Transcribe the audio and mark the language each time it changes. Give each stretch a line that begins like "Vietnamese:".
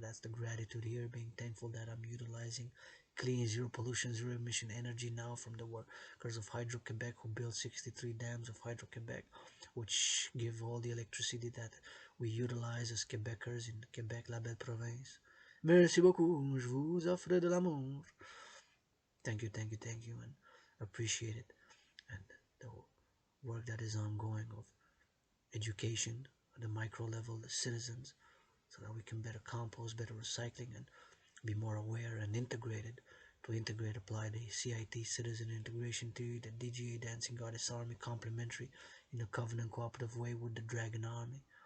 English: That's the gratitude here, being thankful that I'm utilizing clean, zero pollution, zero emission energy now from the workers of Hydro-Quebec, who built 63 dams of Hydro-Quebec, which give all the electricity that we utilize as Quebecers in Quebec,
French: la belle province. Merci beaucoup, je vous offre de l'amour.
English: Thank you, thank you, thank you, and appreciate it. And the work that is ongoing of education at the micro level, the citizens, so that we can better compost, better recycling, and be more aware and integrated. To integrate, apply the CIT Citizen Integration Theory, the DGA Dancing Goddess Army, complementary in a covenant cooperative way with the Dragon Army.